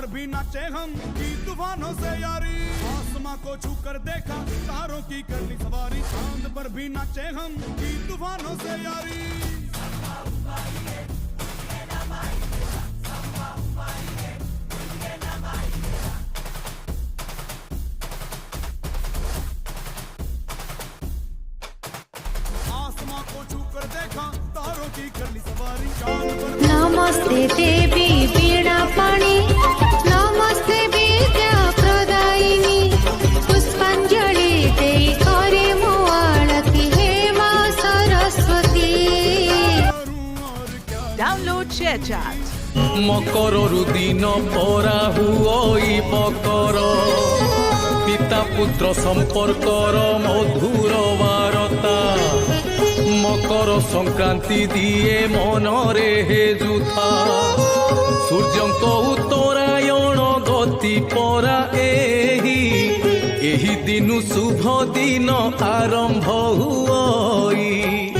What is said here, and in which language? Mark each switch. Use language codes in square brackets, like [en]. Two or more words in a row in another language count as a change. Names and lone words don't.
[hi] भी नाचे हम की तूफानों से यारी आसमां को छू कर देखा तारों की कर ली सवारी चांद पर भी नाचे हम की तूफानों से यारी आसमां को छू कर देखा तारों की कर ली सवारी चांद पर नमस्ते देवी वीणा पाणी नमस्ते विद्या प्रदायिनी पुष्पांजलि दे करे मो आरती हे मां सरस्वती। [en] Download ShareChat. [or] ମକରରୁ ଦିନ ପରା ହୁଅଇ ମକର ପିତା ପୁତ୍ର ସମ୍ପର୍କର ମଧୁର ବାରତା ମକର ସଂକ୍ରାନ୍ତି ଦିଏ ମନରେ ହେ ଯୁଥା ସୂର୍ଯ୍ୟଙ୍କ ଉତ୍ତରାୟଣ ଗତି ପରା ଏହି ଦିନୁ ଶୁଭ ଦିନ ଆରମ୍ଭ ହୁଅଇ।